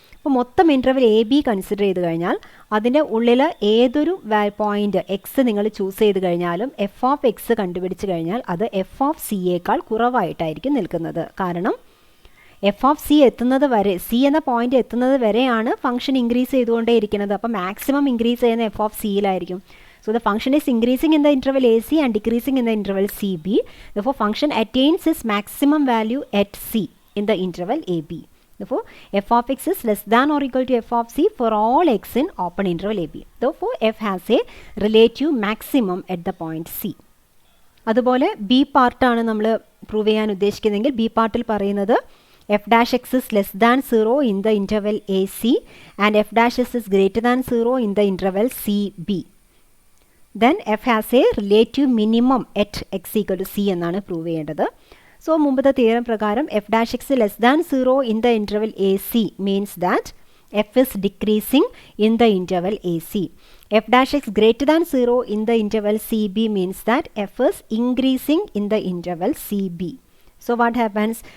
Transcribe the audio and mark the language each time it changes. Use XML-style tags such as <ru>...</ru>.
<ml>അപ്പോൾ മൊത്തം interval A B consider ചെയ്ത് കഴിഞ്ഞാൽ അതിൻ്റെ ഉള്ളിൽ ഏതൊരു പോയിന്റ് എക്സ് നിങ്ങൾ ചൂസ് ചെയ്ത് കഴിഞ്ഞാലും എഫ് ഓഫ് എക്സ് കണ്ടുപിടിച്ച് കഴിഞ്ഞാൽ അത് എഫ് ഓഫ് സിയേക്കാൾ കുറവായിട്ടായിരിക്കും നിൽക്കുന്നത്. കാരണം എഫ് ഓഫ് സി എത്തുന്നത് വരെ, സി എന്ന പോയിന്റ് എത്തുന്നത് വരെയാണ് ഫംഗ്ഷൻ ഇൻക്രീസ് ചെയ്തുകൊണ്ടേ ഇരിക്കുന്നത്. അപ്പോൾ മാക്സിമം ഇൻക്രീസ് ചെയ്യുന്ന F of സിയിലായിരിക്കും.</ml> <en>So the function is increasing in the interval AC and decreasing in the interval CB. Therefore, function attains its maximum value at C in the interval AB. Therefore, f of x is less than or equal to f of c for all x in open interval AB. Therefore, f has a relative maximum at the point C.</en> <ml>അതുപോലെ B പാർട്ടാണ് നമ്മൾ prove ചെയ്യാൻ ഉദ്ദേശിക്കുന്നതെങ്കിൽ B പാർട്ടിൽ പറയുന്നത്</ml> <en>F dash x is less than 0 in the interval a c and f dash x is greater than 0 in the interval c b. Then f has a relative minimum at x equal to c</en> <ml>എന്നാണ് prove ചെയ്യേണ്ടത്.</ml> <en>so</en> <ml>മുമ്പത്തെ theorem പ്രകാരം</ml> <en>F dash x less than 0 in the interval a c means that f is decreasing in the interval a c. F dash x greater than 0 in the interval c b means that f is increasing in the interval c b. So what happens?</en>